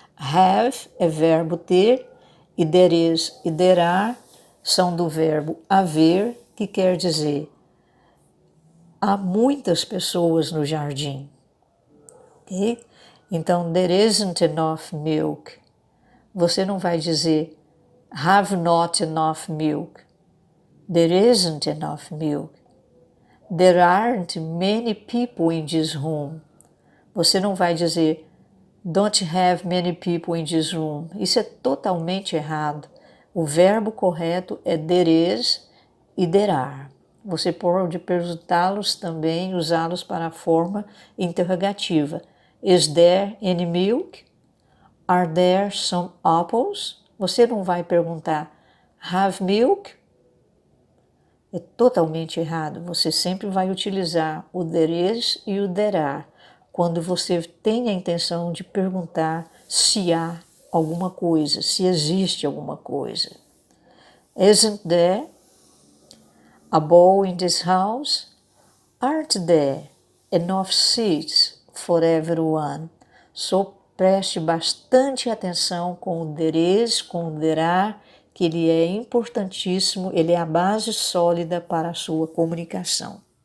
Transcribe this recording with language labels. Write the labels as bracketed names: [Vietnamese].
[Portuguese] Have é verbo ter e there is e there are são do verbo haver, que quer dizer há muitas pessoas no jardim. Okay? Então, [English] there isn't enough milk. [Portuguese] você não vai dizer [English] have not enough milk. There isn't enough milk. There aren't many people in this room. [Portuguese] Você não vai dizer [English] don't have many people in this room. [Portuguese] Isso é totalmente errado. O verbo correto é there is e there are. Você pode perguntá-los também, usá-los para a forma interrogativa. [English] Is there any milk? Are there some apples? [Portuguese] Você não vai perguntar [English] have milk? [Portuguese] É totalmente errado. Você sempre vai utilizar o there is e o there are quando você tem a intenção de perguntar se há alguma coisa, se existe alguma coisa. [English] Isn't there a ball in this house? Aren't there enough seats for everyone? [Portuguese] So preste bastante atenção com o there is, com o there are, que ele é importantíssimo, ele é a base sólida para a sua comunicação.